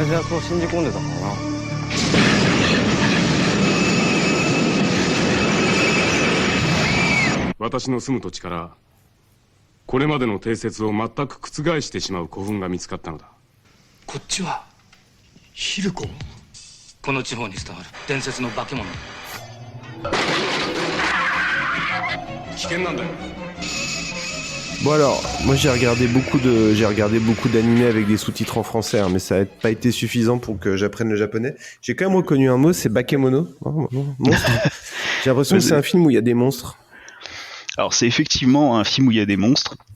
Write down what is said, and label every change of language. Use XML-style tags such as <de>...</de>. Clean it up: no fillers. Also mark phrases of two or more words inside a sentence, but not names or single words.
<ja>私の住む土地からこれまでの定説を全く覆してしまう古墳が見つかったのだ。こっちはヒルコ？この地方に伝わる伝説の化け物。危険なんだよ。</ja> <fr>Bon alors, moi j'ai regardé beaucoup d'animés avec des sous-titres en français, hein, mais ça n'a pas été suffisant pour que j'apprenne le japonais. J'ai quand même reconnu un mot, c'est bakemono. Monstre. J'ai l'impression que c'est un film où il y a des monstres. Alors c'est effectivement un film où il y a des monstres.</fr>